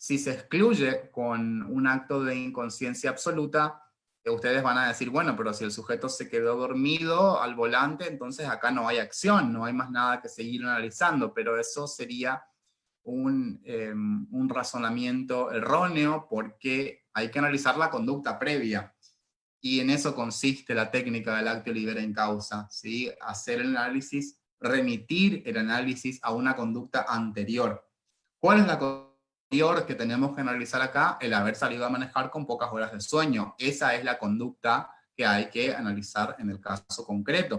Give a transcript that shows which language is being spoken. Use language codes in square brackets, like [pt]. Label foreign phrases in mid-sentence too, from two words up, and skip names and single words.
[es] Si se excluye con un acto de inconsciencia absoluta, ustedes van a decir, bueno, pero si el sujeto se quedó dormido al volante, entonces acá no hay acción, no hay más nada que seguir analizando, pero eso sería un razonamiento erróneo, porque hay que analizar la conducta previa. Y en eso consiste la técnica del [la] actio libera in causa, [es] ¿sí? Hacer el análisis, remitir el análisis a una conducta anterior. ¿Cuál es la conducta anterior que tenemos que analizar acá? El haber salido a manejar con pocas horas de sueño. Esa es la conducta que hay que analizar en el caso concreto.